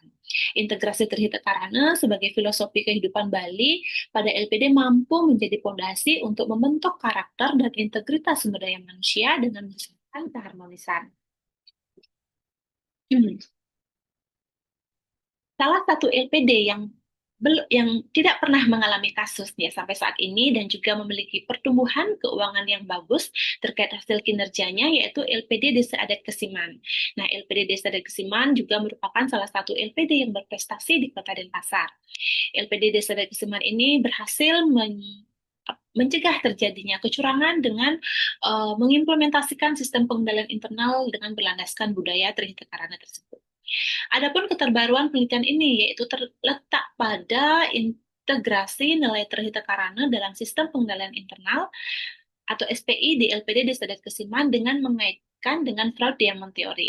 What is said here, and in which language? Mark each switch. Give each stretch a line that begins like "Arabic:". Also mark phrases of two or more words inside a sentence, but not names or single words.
Indonesian: Integrasi Trihita Karana sebagai filosofi kehidupan Bali pada LPD mampu menjadi fondasi untuk membentuk karakter dan integritas sumber daya manusia dengan menciptakan keharmonisan. Salah satu LPD yang tidak pernah mengalami kasusnya sampai saat ini dan juga memiliki pertumbuhan keuangan yang bagus terkait hasil kinerjanya yaitu LPD Desa Adat Kesiman. Nah, LPD Desa Adat Kesiman juga merupakan salah satu LPD yang berprestasi di Kota Denpasar. LPD Desa Adat Kesiman ini berhasil mencegah terjadinya kecurangan dengan mengimplementasikan sistem pengendalian internal dengan berlandaskan budaya Trihita Karana tersebut. Adapun keterbaruan penelitian ini yaitu terletak pada integrasi nilai Trihita Karana dalam sistem pengendalian internal atau SPI di LPD Desa Adat Kesiman dengan mengaitkan dengan
English: fraud diamond theory.